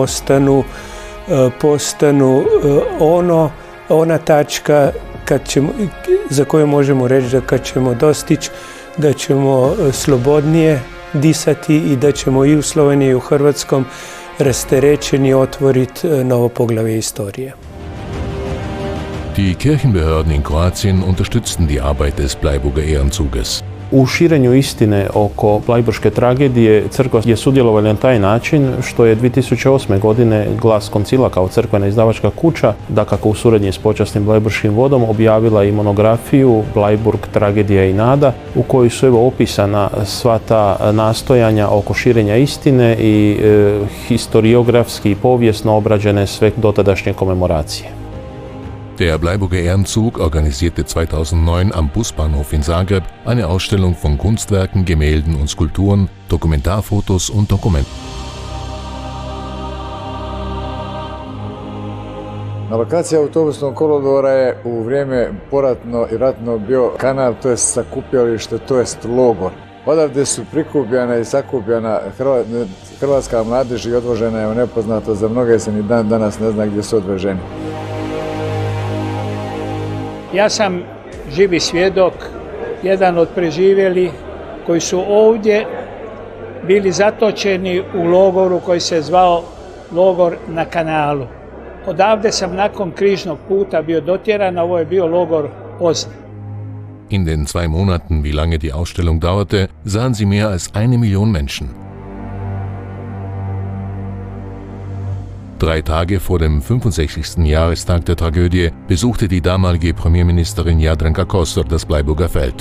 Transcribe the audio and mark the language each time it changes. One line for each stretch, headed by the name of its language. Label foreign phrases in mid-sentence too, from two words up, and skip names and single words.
Croatian: postanu ona tačka za koju možemo reći da kad ćemo dostići, da ćemo slobodnije disati i da ćemo i u Sloveniji i u Hrvatskom rasterećeni otvoriti novo poglavlje istorije.
German: Die Kirchenbehörden in Kroatien unterstützten die Arbeit des Bleiburger Ehrenzuges.
Croatian: U širenju istine oko blajburške tragedije crkva je sudjelovala na taj način što je 2008. godine Glas Koncila kao crkvena izdavačka kuća, dakako u suradnji s počasnim blajburškim vodom, objavila i monografiju Bleiburg, tragedija i nada, u kojoj su opisana sva ta nastojanja oko širenja istine i historiografski i povijesno obrađene sve dotadašnje komemoracije.
German: Der Bleiburger Ehrenzug organisierte 2009 am Busbahnhof in Zagreb eine Ausstellung von Kunstwerken, Gemälden und Skulpturen, Dokumentarfotos und Dokumenten.
Croatian: Na lokaciji autobusnog kolodvora je u vrijeme poratno i ratno bio kanal, to je sakupljalište, to jest logor. Odavde su prikupljena i sakupljena hrvatska mladež i odvožena je u nepoznato, za mnoge se ni dan danas ne zna gdje su odveženi. Ja sam živi svjedok, jedan od preživjeli koji su ovdje bili zatočeni u logoru koji se zvao logor na kanalu. Odavde sam nakon križnog puta bio dotjeran, a ovo je bio logor Ozn.
German: In den 2 Monaten, wie lange die Ausstellung dauerte, sahen sie mehr als 1 Million Menschen. 3 Tage vor dem 65. Jahrestag der Tragödie besuchte die damalige Premierministerin Jadranka Kosor das Bleiburger Feld.